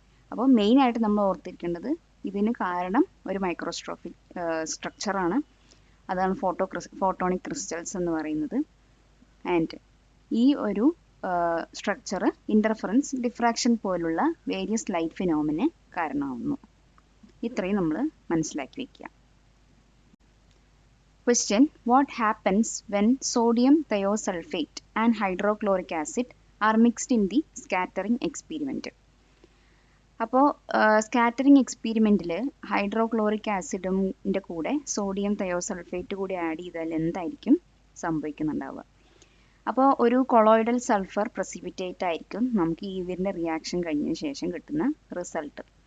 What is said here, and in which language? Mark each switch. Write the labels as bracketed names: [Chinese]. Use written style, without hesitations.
[Malayalam] അപ്പോൾ മെയിനായിട്ട് നമ്മൾ ഓർത്തിരിക്കേണ്ടത് ഇതിന് കാരണം ഒരു മൈക്രോസ്ട്രോഫിക് സ്ട്രക്ചറാണ്. അതാണ് ഫോട്ടോണിക് ക്രിസ്റ്റൽസ് എന്ന് പറയുന്നത്. ആൻഡ് ഈ ഒരു സ്ട്രക്ചർ ഇൻ്റർഫറൻസ് ഡിഫ്രാക്ഷൻ പോലുള്ള വേരിയസ് ലൈറ്റ് ഫിനോമിന് കാരണമാവുന്നു. ഇത്രയും നമ്മൾ മനസ്സിലാക്കി വയ്ക്കുക. [English] Question: What happens when sodium thiosulfate and hydrochloric acid are mixed in the scattering experiment? [Malayalam] അപ്പോൾ സ്കാറ്ററിംഗ് എക്സ്പീരിമെൻറ്റിൽ ഹൈഡ്രോക്ലോറിക് ആസിഡിൻ്റെ കൂടെ സോഡിയം തയോസൾഫേറ്റ് കൂടി ആഡ് ചെയ്താൽ എന്തായിരിക്കും സംഭവിക്കുന്നുണ്ടാവുക? അപ്പോൾ ഒരു കൊളോയിഡൽ സൾഫർ പ്രസിപ്പിറ്റേറ്റ് ആയിരിക്കും നമുക്ക് ഇതിൻ്റെ റിയാക്ഷൻ കഴിഞ്ഞതിന് ശേഷം കിട്ടുന്ന റിസൾട്ട്.